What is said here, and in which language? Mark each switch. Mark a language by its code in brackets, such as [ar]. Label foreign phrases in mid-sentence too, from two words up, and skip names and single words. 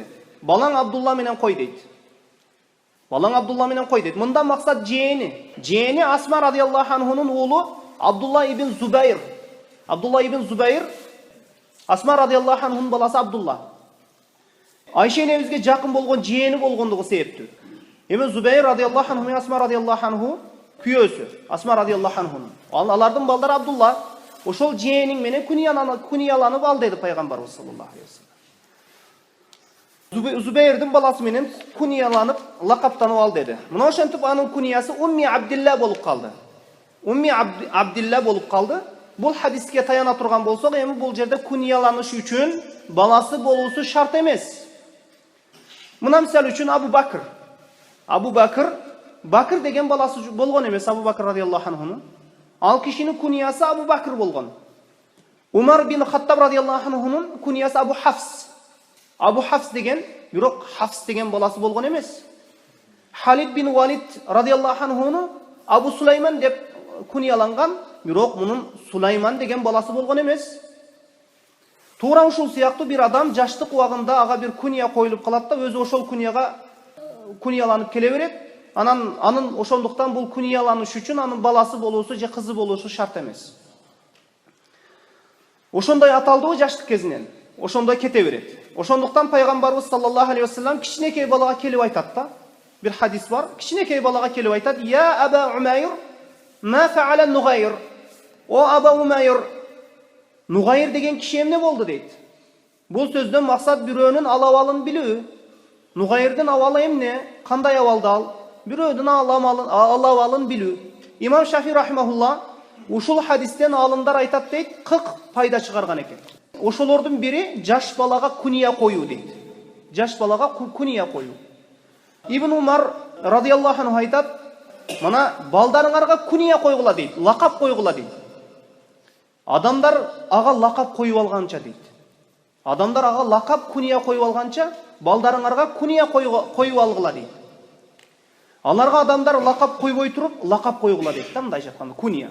[ky] Балаң Абдулла менен кой дейт. Балаң Абдулла менен кой дейт. Мындан максат жээни. Жээни Асма [ar] رضي الله عنه [ky] уулу Абдулла ибн Зубайр. Абдулла ибн Зубайр Асма [ar] رضي الله عنه [ky] баласы Абдулла. Айша энебизге жакын болгон жээни болгондугу себептүү. Эми Зубайр [ar] رضي الله عنه, [ky] Асма [ar] رضي الله عنه [ky] күйөөсү. Асма [ar] رضي الله عنه. [ky] Алардын балдары Абдулла. Ошол жээниң менен кунияланып ал деди пайгамбарыбыз [ar] صلى الله عليه وسلم. [ky] Зубайрдын баласы менен кунияланып, лакаптанып ал деди. Мына ошентип анын куниясы Умми Абдилла болуп калды. Умми Абдилла болуп калды. Бул хадиске таяна турган болсок, эми бул жерде кунияланыш үчүн баласы болуусу шарт эмес. Мына мисал үчүн Абу Бакр деген баласы болгон эмес, Абу Бакр [ar] رضي الله عنه. [ky] Ал кишинин куниясы Абу Бакр болгон. Умар бин Хаттаб [ar] رضي الله عنه [ky] куниясы Абу Хафс деген, бирок Хафс деген баласы болгон эмес. Халид бин Валид [ar] رضي الله عنه [ky] Абу Сулайман деп кунияланган, бирок мунун Сулайман деген баласы болгон эмес. Туура ушул сыяктуу бир адам жаштык убагында ага бир куния коюлуп калат да, өзү ошол кунияга кунияланып келе берет. Анын ошондуктан бул кунияланыш үчүн анын баласы болуусу же кызы болуусу шарт эмес. Ошондой аталдыбы жаштык кезинен, ошондой кете берет. Ошондуктан пайгамбарыбыз [ar] صلى الله عليه وسلم [ky] кичинекей балага келип айтат да. Бир хадис бар. Кичинекей балага келип айтат: [ar] "يا أبا عمير ما فعل النغير?" [ky] О Аба Умайр, Нугайр деген киши эмне болду дейт. Бул сөздөн максат бирөөнүн алабалын билүү. Нугайрдын абалы эмне? Кандай абалда ал? Бирөөнүн алабалын билүү. Имам Шафи рахимахулла ушул хадистен алымдар айтат дейт, 40 пайда чыгарган экен. Ошолордун бири жаш балага куния коюу дейт. Жаш балага куния коюу. Ибн Умар [ar] رضي الله عنه [ky] айтат: "Мына балдарыңарга куния койгула дейт, лакап койгула дейт. Адамдар ага лакап коюп алганча дейт. Адамдар ага лакап куния коюп алганча, балдарыңарга куния коюп алгыла дейт. Аларга адамдар лакап койбой туруп, лакап койгула дейт да, мындай айтканда, куния.